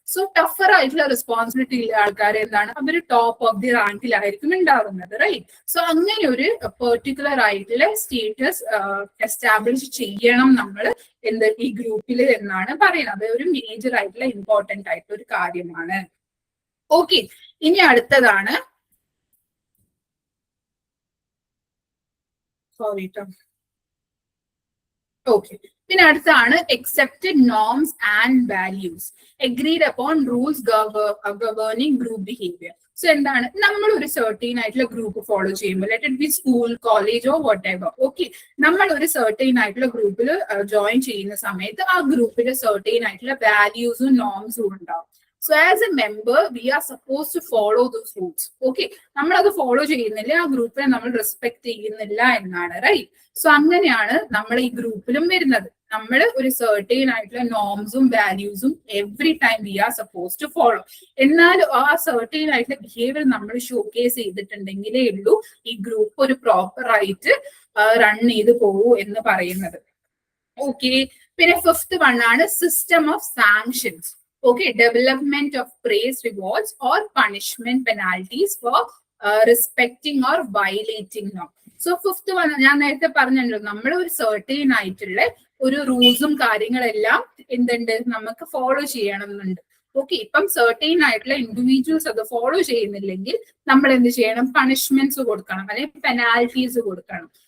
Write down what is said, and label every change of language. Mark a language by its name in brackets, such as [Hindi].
[Malayalam] So tougher ആയിട്ടുള്ള responsibility ഉള്ള ആൾക്കാർ എന്താണ് അവർ ടോപ്പ് ഓഫ് ദി റാങ്കിലായിരിക്കും ഉണ്ടാകുന്നത്. റൈറ്റ്, സോ അങ്ങനെ ഒരു പെർട്ടിക്കുലർ ആയിട്ടുള്ള സ്റ്റേറ്റസ് എസ്റ്റാബ്ലിഷ് ചെയ്യണം നമ്മൾ ഈ ഗ്രൂപ്പിൽ എന്നാണ് പറയുന്നത്. ഒരു മേജർ ആയിട്ടുള്ള ഇമ്പോർട്ടന്റ് ആയിട്ടുള്ള ഒരു കാര്യമാണ്. ഓക്കെ, ഇനി അടുത്തതാണ് ഓക്കെ, പിന്നെ അടുത്താണ് [English] accepted norms and values agreed upon rules governing group behavior. [Malayalam] So എന്താണ് നമ്മൾ ഒരു സർട്ടീൻ ആയിട്ടുള്ള ഗ്രൂപ്പ് ഫോളോ ചെയ്യുമ്പോൾ, [English] Let it be school, college or whatever. [Malayalam] Okay, നമ്മൾ ഒരു സർട്ടീൻ ആയിട്ടുള്ള ഗ്രൂപ്പിൽ ജോയിൻ ചെയ്യുന്ന സമയത്ത് ആ ഗ്രൂപ്പിൽ സർട്ടീൻ ആയിട്ടുള്ള വാല്യൂസും നോംസും ഉണ്ടാവും. [English] So as a member, we are supposed to follow those rules. [Malayalam] Okay, നമ്മൾ അത് ഫോളോ ചെയ്യുന്നില്ല, ആ ഗ്രൂപ്പിനെ നമ്മൾ റെസ്പെക്ട് ചെയ്യുന്നില്ല എന്നാണ്. റൈറ്റ്, സോ അങ്ങനെയാണ് നമ്മൾ ഈ ഗ്രൂപ്പിലും വരുന്നത്. നമ്മൾ ഒരു സർട്ടൈൻ ആയിട്ടുള്ള നോംസും വാല്യൂസും [English] Every time we are suppose to follow. [Malayalam] എന്നാൽ ആ സർട്ടൈൻ ആയിട്ടുള്ള ബിഹേവിയർ നമ്മൾ ഷോക്കേസ് ചെയ്തിട്ടുണ്ടെങ്കിലേ ഉള്ളൂ ഈ ഗ്രൂപ്പ് ഒരു പ്രോപ്പർ ആയിട്ട് റൺ ചെയ്ത് പോകൂ എന്ന് പറയുന്നത്. ഓക്കെ, പിന്നെ ഫിഫ്ത്ത് വൺ ആണ് system of sanctions. [English] Okay, development of praise, rewards or punishment penalties for respecting or violating norm. So fifth one [Malayalam] ഞാൻ നേരത്തെ പറഞ്ഞല്ലോ, നമ്മൾ ഒരു സർട്ടൈൻ ആയിട്ടുള്ള ഒരു റൂൾസും കാര്യങ്ങളെല്ലാം എന്തുണ്ട് നമുക്ക് ഫോളോ ചെയ്യണമെന്നുണ്ട്. ഓക്കെ, ഇപ്പം സർട്ടൈൻ ആയിട്ടുള്ള ഇൻഡിവിജ്വൽസ് അത് ഫോളോ ചെയ്യുന്നില്ലെങ്കിൽ നമ്മൾ എന്ത് ചെയ്യണം, പണിഷ്മെന്റ്സ് കൊടുക്കണം, അല്ലെങ്കിൽ പെനാൽറ്റീസ് കൊടുക്കണം.